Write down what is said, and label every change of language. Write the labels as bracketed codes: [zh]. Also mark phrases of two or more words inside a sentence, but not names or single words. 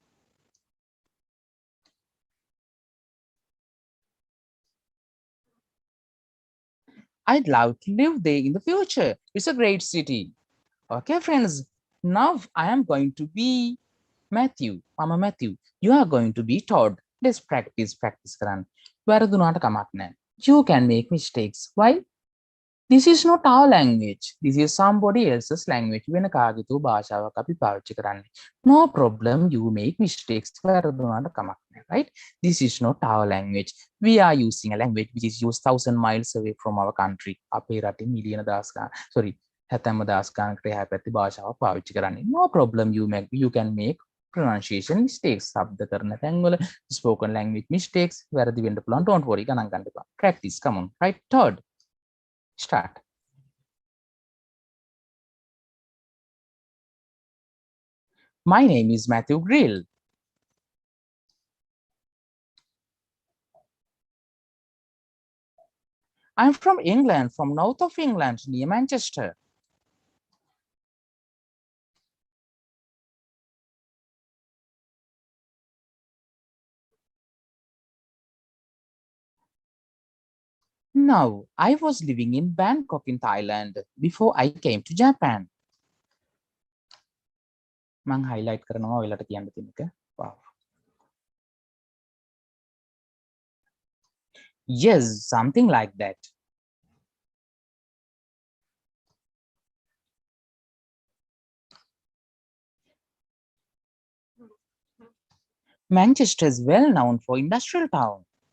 [en] I'd love to live there in the future. It's a great city. Okay, friends. Now I am going to be Matthew. Mama Matthew. You are going to be Todd. Let's [si] practice කරන්න. වැරදුනාට කමක් නැහැ. [en] You can make mistakes. Why? This is not our language. This is somebody else's language. [si] වෙන කාගේතෝ භාෂාවක් අපි පාවිච්චි කරන්නේ. [en] No problem. You make mistakes. [si] වැරදුනාට කමක් නැහැ. [en] Right? This is not our language. We are using a language which is used 1,000 miles away from our country. [si] අපේ රටේ මිලියන දහස් sorry, 70,000 ගානකට එහා පැත්තේ භාෂාවක් පාවිච්චි කරන්නේ. [en] No problem. You can make pronunciation mistakes. [si] ශබ්ද කරන තැන්වල [en] spoken language mistakes [si] වැරදි වෙන්න පුළුවන්. [en] Don't worry. [si] ගණන් ගන්න එපා. [en] Practice. Come on. Right? Third. Start. My name is Matthew Grill. I'm from England, from north of England, near Manchester. No, I was living in Bangkok in Thailand before I came to Japan. [si] මං highlight කරනවා ඔයාලට කියන්න තියෙන එක. [en] Wow. Yes, something like that. Manchester is well known for industrial town.